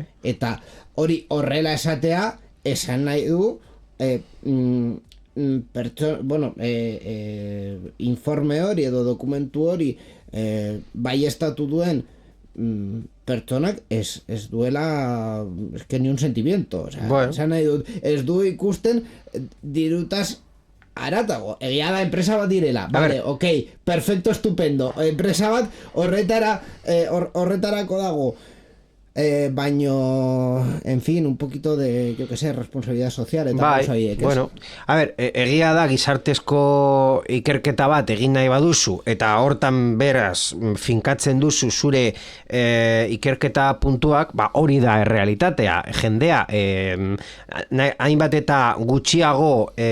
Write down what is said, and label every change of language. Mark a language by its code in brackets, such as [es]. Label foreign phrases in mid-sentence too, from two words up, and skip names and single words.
[eu] Eta hori horrela esatea, esan nahi du, informe hori edo dokumentu hori baiestatu duen pertsonak ez duela [es] ni un sentimiento, o sea, [eu] bueno. Esan nahi dut, ez du ikusten dirutaz aratago, egia da enpresa bat direla, [es] vale, ok, perfecto, estupendo, [eu] enpresa bat horretarako dago, baino, [es] en fin, un poquito de, yo que sé, responsabilidad social eta [eu] bai, horiek, [es] bueno, a ver, [eu] egia da gizartezko ikerketa bat egin nahi baduzu eta hortan beraz finkatzen duzu zure ikerketa puntuak, ba hori da errealitatea, jendea hainbat eta gutxiago